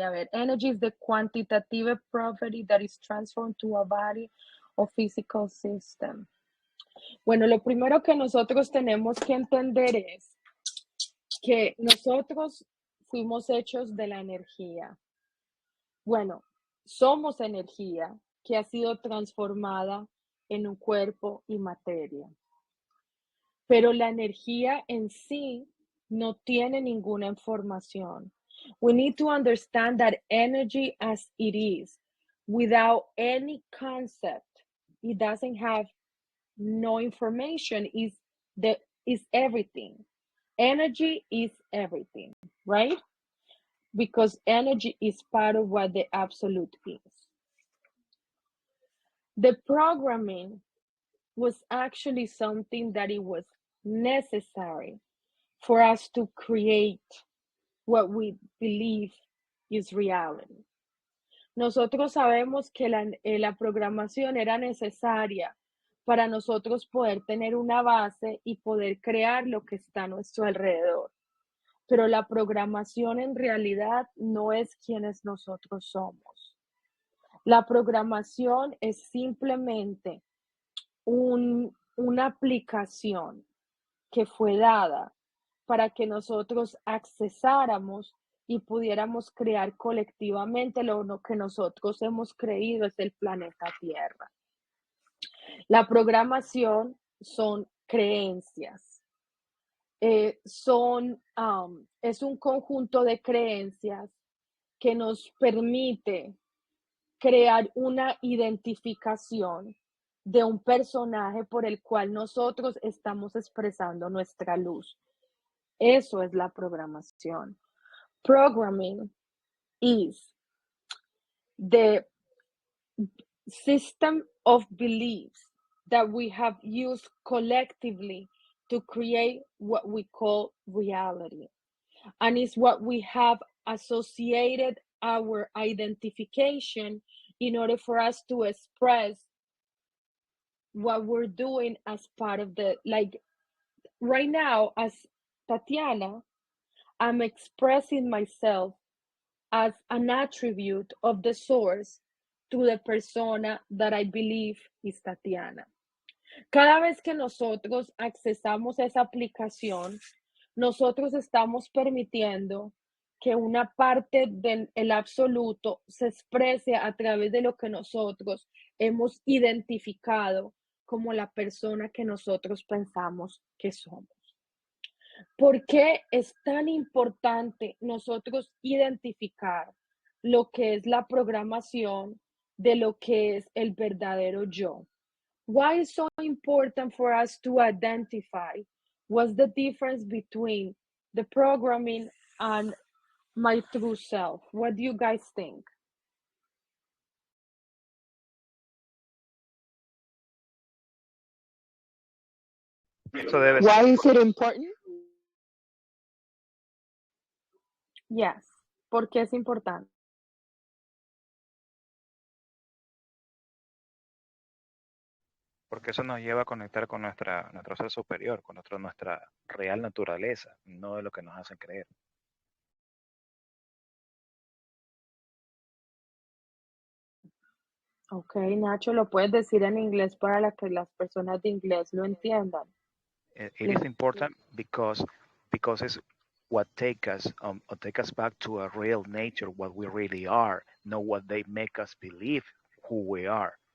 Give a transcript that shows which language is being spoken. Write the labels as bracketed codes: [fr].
[es] A ver, [en] energy is the quantitative property that is transformed to a body or physical system. [es] Bueno, lo primero que nosotros tenemos que entender es que nosotros fuimos hechos de la energía. Bueno, somos energía que ha sido transformada en un cuerpo y materia. Pero la energía en sí no tiene ninguna información. [en] We need to understand that energy as it is, without any concept, it doesn't have no information, is everything. Energy is everything, right? Because energy is part of what the absolute is. The programming was actually something that it was necessary for us to create what we believe is reality. [es] Nosotros sabemos que la programación era necesaria para nosotros poder tener una base y poder crear lo que está a nuestro alrededor. Pero la programación en realidad no es quienes nosotros somos. La programación es simplemente una aplicación que fue dada para que nosotros accesáramos y pudiéramos crear colectivamente lo que nosotros hemos creído es el planeta Tierra. La programación son creencias. Es un conjunto de creencias que nos permite crear una identificación de un personaje por el cual nosotros estamos expresando nuestra luz. Eso es la programación. [en] Programming is the system of beliefs that we have used collectively to create what we call reality. And it's what we have associated our identification in order for us to express what we're doing as part of the, like right now, as Tatiana, I'm expressing myself as an attribute of the source to the persona that I believe is Tatiana. [es] Cada vez que nosotros accesamos a esa aplicación, nosotros estamos permitiendo que una parte del absoluto se exprese a través de lo que nosotros hemos identificado como la persona que nosotros pensamos que somos. ¿Por qué es tan importante nosotros identificar lo que es la programación de lo que es el verdadero yo? [en] Why is so important for us to identify what's the difference between the programming and my true self? What do you guys think? [es] Eso debe [en] Why [es] ser [en] is it important? [es] Yes. ¿Por qué es importante? porque eso nos lleva a conectar con nuestro ser superior, con nuestra real naturaleza, no de lo que nos hacen creer. Ok, Nacho, ¿lo puedes decir en inglés para que las personas de inglés lo entiendan? [en] It is important because it's what take us back to a real nature, what we really are, not what they make us believe who we are.